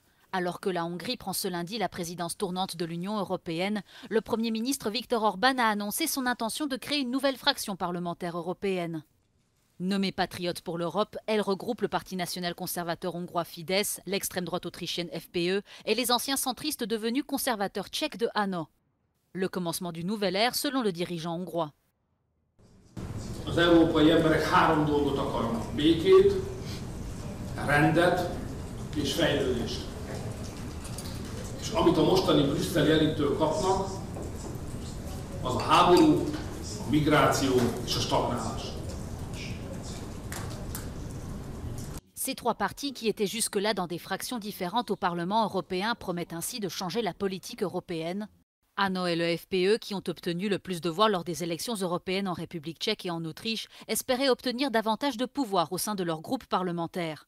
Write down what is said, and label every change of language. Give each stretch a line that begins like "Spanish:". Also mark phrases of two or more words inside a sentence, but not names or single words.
French: Alors que la Hongrie prend ce lundi la présidence tournante de l'Union européenne, le Premier ministre Viktor Orban a annoncé son intention de créer une nouvelle fraction parlementaire européenne. Nommée Patriote pour l'Europe, elle regroupe le Parti national conservateur hongrois Fidesz, l'extrême droite autrichienne FPE et les anciens centristes devenus conservateurs tchèques de Hanon. Le commencement d'une nouvelle ère selon le dirigeant hongrois.
Hungarian: Az európai emberek 3 dolgot akarnak: békét, rendet és fejlődést. És amit a mostani brüsszeli elittől kapnak, az a háború, a migráció és a stagnálás.
French: Ces trois partis, qui étaient jusque-là dans des fractions différentes au Parlement européen, promettent ainsi de changer la politique européenne. Hanon et le FPE, qui ont obtenu le plus de voix lors des élections européennes en République tchèque et en Autriche, espéraient obtenir davantage de pouvoir au sein de leur groupe parlementaire.